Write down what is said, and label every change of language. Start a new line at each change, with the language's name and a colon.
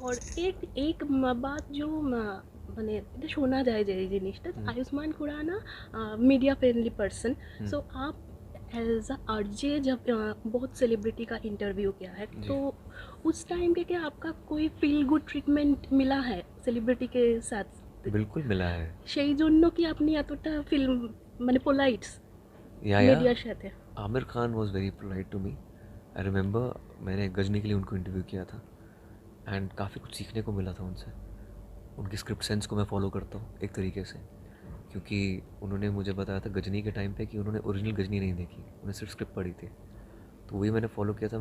Hindi: और एक एक बात जो
Bangla: মানে এটা শোনা যায় যে এই জিনিসটা
Hindi: Ayushman Khurana media friendly person. सो आप एज अ आरजे जब बहुत सेलिब्रिटी का इंटरव्यू किया है, जी, तो उस टाइम पे क्या आपका कोई फील गुड ट्रिटमेंट मिला है सेलिब्रिटी के साथ? बिल्कुल मिला है।
Bangla: সেই জন্য কি আপনি এতটা ফিল্ম মানে পোলাইটস
Hindi: या
Bangla: মিডিয়ার সাথে?
English: Aamir Khan was very polite to me. I remember
Hindi: मैंने गजनी के लिए उनको इंटरव्यू किया था, एंड काफ़ी कुछ सीखने को मिला था उनसे। उनकी स्क्रिप्ट सेंस को मैं फॉलो करता हूँ एक तरीके से, क्योंकि उन्होंने मुझे बताया था गजनी के टाइम पे कि उन्होंने ओरिजिनल गजनी नहीं देखी, उन्होंने सिर्फ स्क्रिप्ट पढ़ी थी। तो वही मैंने फॉलो किया था।